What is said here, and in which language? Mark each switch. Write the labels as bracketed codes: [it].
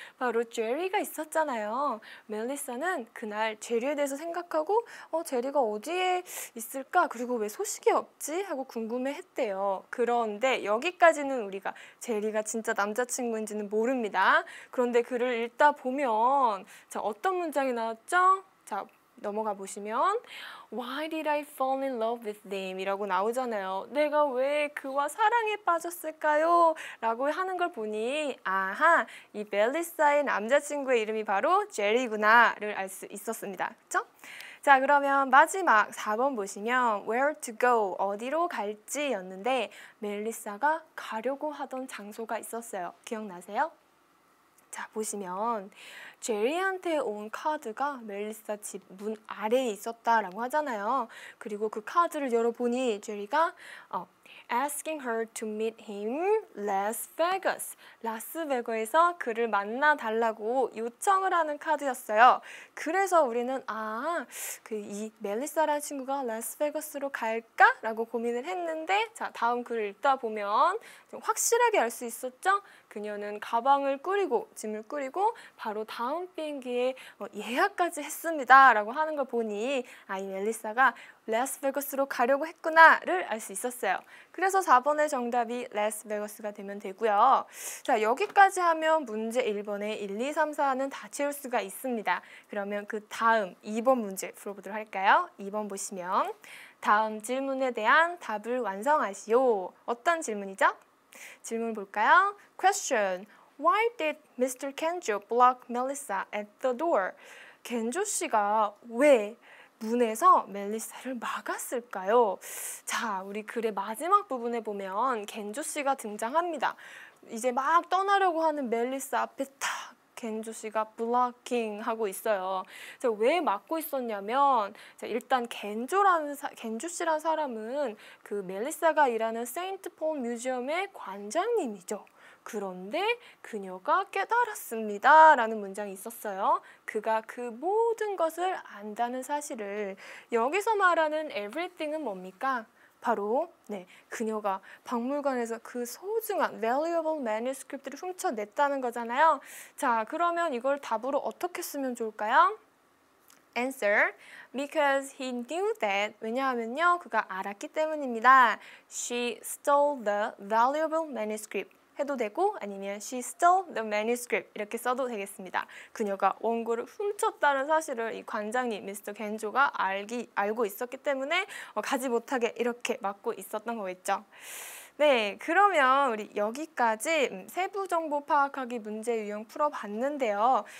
[ko] 바로 제리가 있었잖아요. 멜리사는 그날 제리에 대해서 생각하고 제리가 어디에 있을까? 그리고 왜 소식이 없지? 하고 궁금해했대요. 그런데 여기까지는 우리가 제리가 진짜 남자친구인지는 모릅니다. 그런데 글을 읽다 보면 자, 어떤 문장이 나왔죠? 자, 넘어가 보시면 [en] Why did I fall in love with him? [ko] 이라고 나오잖아요. 내가 왜 그와 사랑에 빠졌을까요? 라고 하는 걸 보니 아하, 이 멜리사의 남자친구의 이름이 바로 제리구나를 알 수 있었습니다. 그렇죠? 자, 그러면 마지막 4번 보시면 [en] where to go, [ko] 어디로 갈지 였는데 멜리사가 가려고 하던 장소가 있었어요. 기억나세요? 자, 보시면 제리한테 온 카드가 멜리사 집 문 아래에 있었다라고 하잖아요. 그리고 그 카드를 열어보니 제리가 [en] asking her to meet him Las Vegas. [ko] 라스베거에서 그를 만나 달라고 요청을 하는 카드였어요. 그래서 우리는 이 멜리사라는 친구가 라스베거스로 갈까? 라고 고민을 했는데 자, 다음 글을 읽다 보면 좀 확실하게 알 수 있었죠? 그녀는 가방을 꾸리고 짐을 꾸리고 바로 다음 비행기에 예약까지 했습니다. 라고 하는 걸 보니 이 멜리사가 라스베거스로 가려고 했구나를 알 수 있었어요. 그래서 4번의 정답이 라스베거스가 되면 되고요. 자, 여기까지 하면 문제 1번에 1, 2, 3, 4는 다 채울 수가 있습니다. 그러면 그 다음 2번 문제 풀어보도록 할까요? 2번 보시면 다음 질문에 대한 답을 완성하시오. 어떤 질문이죠? 질문 볼까요? Question. [en] Why did Mr. Kenjo block Melissa at the door? [ko] 켄조 씨가 왜 문에서 멜리사를 막았을까요? 자, 우리 글의 마지막 부분에 보면 켄조 씨가 등장합니다. 이제 막 떠나려고 하는 멜리사 앞에 탁 켄조 씨가 블로킹 하고 있어요. 왜 막고 있었냐면 일단 켄조 씨라는 사람은 그 멜리사가 일하는 세인트 폴 뮤지엄의 관장님이죠. 그런데 그녀가 깨달았습니다. 라는 문장이 있었어요. 그가 그 모든 것을 안다는 사실을 여기서 말하는 everything은 뭡니까? 바로 그녀가 박물관에서 그 소중한 [en] valuable manuscript [ko] 를 훔쳐냈다는 거잖아요. 자, 그러면 이걸 답으로 어떻게 쓰면 좋을까요? [en] Answer. Because he knew that. [ko] 왜냐하면요, 그가 알았기 때문입니다. [en] She stole the valuable manuscript. [ko] 해도 되고 아니면 [en] she stole the manuscript [ko] 이렇게 써도 되겠습니다. 그녀가 원고를 훔쳤다는 사실을 이 관장님 미스터 겐조가 알고 있었기 때문에 가지 못하게 이렇게 막고 있었던 거겠죠. 네, 그러면 우리 여기까지 세부 정보 파악하기 문제 유형 풀어봤는데요.